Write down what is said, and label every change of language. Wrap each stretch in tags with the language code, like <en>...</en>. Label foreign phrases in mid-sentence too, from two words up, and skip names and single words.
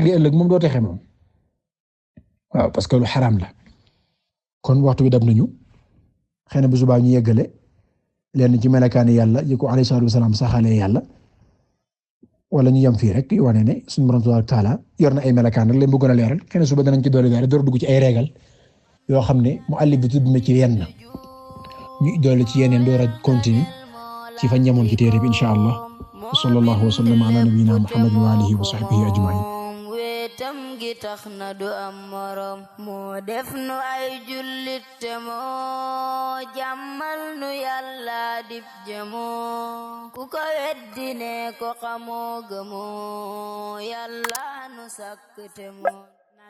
<wo>di ëllëg moom doo texe moom waaw parce que lu xaraam la kon waxtu bi dab nañu xëy na bu subaa ñu yeggale leen ci melakaani yàlla yi ko</wo> <ar>عليه الصلاة والسلام</ar> <wo>saxalee yàlla wala ñu yem fii rek yu wane ne suñu borom</wo> <ar>تبارك وتعالى</ar> <wo>yor na ay melakaan rek leen bëggoon a leeral xëy na suba danañ ci doole door dugg ci ay régal yoo xam ne muallif bi tudd na ci yenn ñu doole ci yeneen door a continue ci fa ñamoon ci téere bi</wo> <ar>إن شاء الله صلى الله وسلم على نبينا محمد وعلى آله وصحبه أجمعين</ar> <wo>wetam gi tax na du am morom moo def nu ay jullit te moo jàmmal nu yàlla dib jëmoo ku ko weddi ne ko xamoo gëmoo yàlla nu sàkk te moo</wo>